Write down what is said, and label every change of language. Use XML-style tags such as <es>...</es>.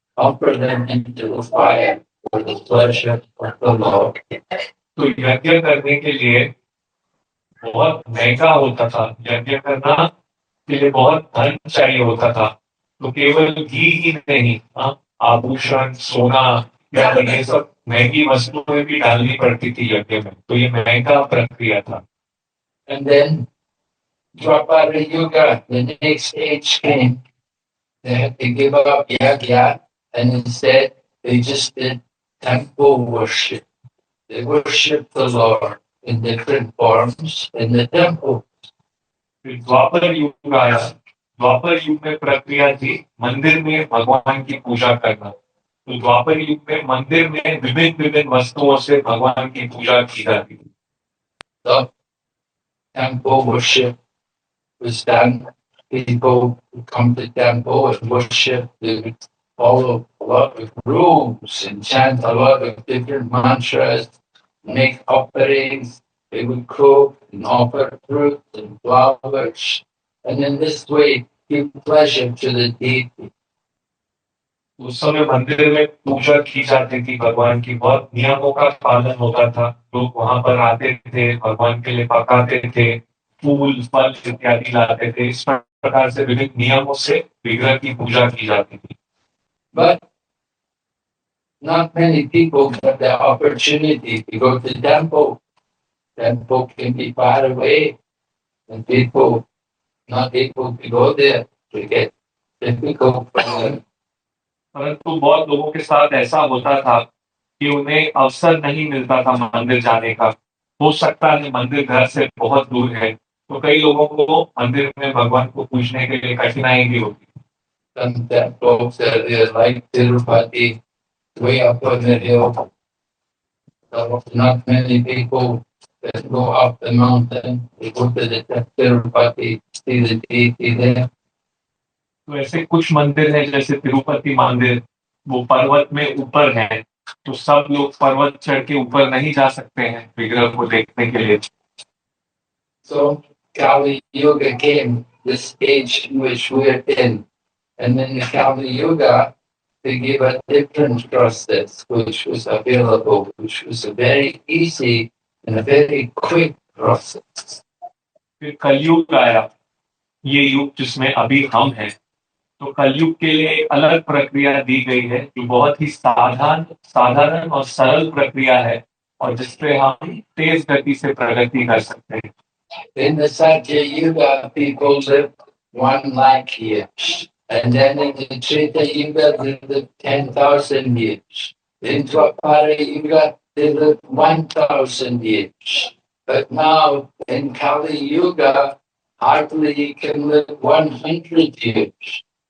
<en>Offer them into the fire for the pleasure of the Lord.</en> <hi>तो यज्ञ करने के लिए बहुत महंगा होता था, यज्ञ करना के लिए बहुत धन चाहिए होता था, तो केवल घी ही नहीं, आभूषण, सोना या ये सब महंगी वस्तुएं भी डालनी पड़ती थी यज्ञ में, तो ये महंगा प्रक्रिया था।</hi> <en>And then Dwapara Yuga, the next age came. They had to give up yajna, and instead they just did temple worship. They worshiped the Lord in different forms in the temple.</en> <hi>द्वापर युग आया, द्वापर युग में प्रक्रिया थी मंदिर में भगवान की पूजा करना, तो द्वापर युग में मंदिर में विभिन्न विभिन्न वस्तुओं से भगवान की पूजा की जाती थी।</hi> <en>So temple worship was done. People would come to temple and worship. They would follow a lot of rules and chant a lot of different mantras, make offerings. They would cook and offer fruit and flowers, and in this way give pleasure to the deity.</en> <hi>उस समय मंदिर में पूजा की जाती थी भगवान की, बहुत नियमों का पालन होता था, लोग वहां पर आते थे, भगवान के लिए पकाते थे, फूल फल इत्यादि लाते थे, इस प्रकार से विभिन्न नियमों से विग्रह की पूजा की जाती थी।</hi> <en>But not many people get the opportunity to go to the temple. Temple can be far away, and people not able to go there. To get difficult for them</en> <hi>परंतु बहुत लोगों के साथ ऐसा होता था कि उन्हें अवसर नहीं मिलता था मंदिर जाने का। हो सकता है मंदिर घर से बहुत दूर है, तो कई लोगों को मंदिर में भगवान को पूजने के लिए कठिनाई भी होती।</hi> <en>Some temples are there like Tirupati, way up on the hill. So not many people that go up the mountain. They go to the Tirupati, see the deity there.</en> <hi>तो ऐसे कुछ मंदिर हैं जैसे तिरुपति मंदिर, वो पर्वत में ऊपर है, तो सब लोग पर्वत चढ़ के ऊपर नहीं जा सकते हैं विग्रह को देखने के लिए।</hi> <en>So Kali Yuga came, this age in which we're in, and then the Kali Yuga, they gave a different process which was available, which was a very easy and a very quick process.</en> <hi>फिर कलयुग आया, ये युग जिसमें अभी हम हैं। तो कलयुग के लिए एक अलग प्रक्रिया दी गई है जो बहुत ही साधारण और सरल प्रक्रिया है, और जिसपे हम तेज गति से प्रगति कर सकते हैं।</hi> <en>In the Satya Yuga, people lived 1 lakh years. And then in the Treta Yuga, they lived 10,000 years. In Dwapara Yuga, they lived 1,000 years. But now in Kali Yuga, hardly you can live 100 years.</en>